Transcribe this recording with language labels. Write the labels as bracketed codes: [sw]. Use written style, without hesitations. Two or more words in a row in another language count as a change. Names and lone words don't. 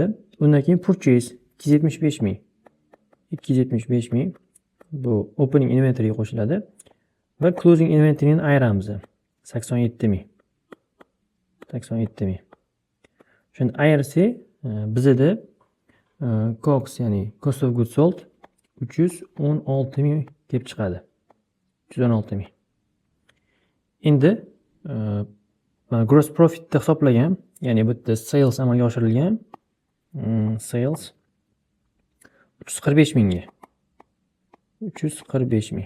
[uz] Undan keyin purchase 275 ming. 275 ming bu [en] opening inventory [uz] qo'shiladi va [en] closing inventoryni [uz] ayiramiz. 87 ming. 87 ming. Shuni ayirsak, bizda COGS, ya'ni [en] cost of goods sold [uz] 316 ming kelib chiqadi. 316 ming. Endi [en] gross profit [uz] da hisoblagan, ya'ni bu yerda sales amalga oshirilgan. Sales 345 mingga. 345 ming.